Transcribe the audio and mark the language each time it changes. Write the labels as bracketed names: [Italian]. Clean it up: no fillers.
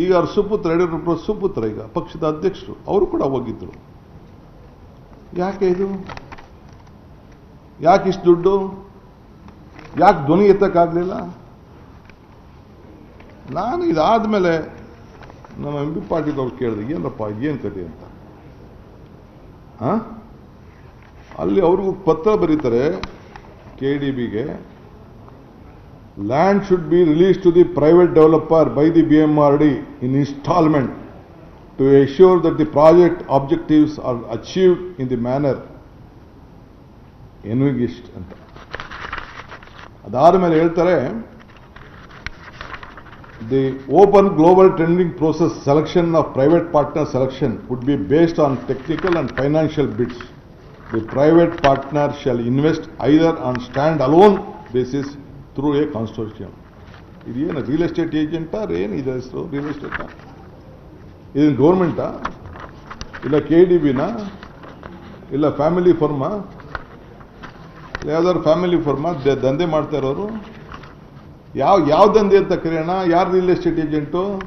[Kannada] ಈಗ ಅವ್ರ ಸುಪುತ್ರ, ಯಡಿಯೂರಪ್ಪ ಸುಪುತ್ರ, ಈಗ ಪಕ್ಷದ ಅಧ್ಯಕ್ಷರು, ಅವರು ಕೂಡ ಹೋಗಿದ್ರು. ಯಾಕೆ ಇದು? ಯಾಕೆ ಇಷ್ಟು ದುಡ್ಡು? ಯಾಕೆ ಧ್ವನಿ ಎತ್ತಕ್ಕಾಗಲಿಲ್ಲ? ನಾನು ಇದಾದ್ಮೇಲೆ ನಮ್ಮ MP ಪಾಟೀಲ್ ಅವ್ರು ಕೇಳಿದೆ, ಏನಪ್ಪ ಏನು ಕತೆ ಅಂತ. ಅಲ್ಲಿ ಅವ್ರಿಗೂ ಪತ್ರ ಬರೀತಾರೆ KDBಗೆ, [English] land should be released to the private developer by the BMRD in installment to assure that the project objectives are achieved in the manner envisaged ಅಂತ. [Kannada] ಅದಾದ ಮೇಲೆ ಹೇಳ್ತಾರೆ, [English] The open global tendering process selection of private partner selection would be based on technical and financial bids. The private partner shall invest either on stand-alone basis through a consortium. [Kannada] ಇದೇನು real estate ಏಜೆಂಟಾ ಏನು ಇದೆ ಹೆಸರು? Real ಎಸ್ಟೇಟಾ? ಇದೇನು ಗೌರ್ಮೆಂಟಾ? ಇಲ್ಲ KDBನ? ಇಲ್ಲ family ಫರ್ಮಾ? ಯಾವ್ದಾದ್ರು family ಫರ್ಮಾ ದಂಧೆ ಮಾಡ್ತಾ ಇರೋರು? ಯಾವ ದಂಧೆ ಅಂತ ಕರೆಯೋಣ? ಯಾರು ರಿಯಲ್ ಎಸ್ಟೇಟ್ ಏಜೆಂಟು?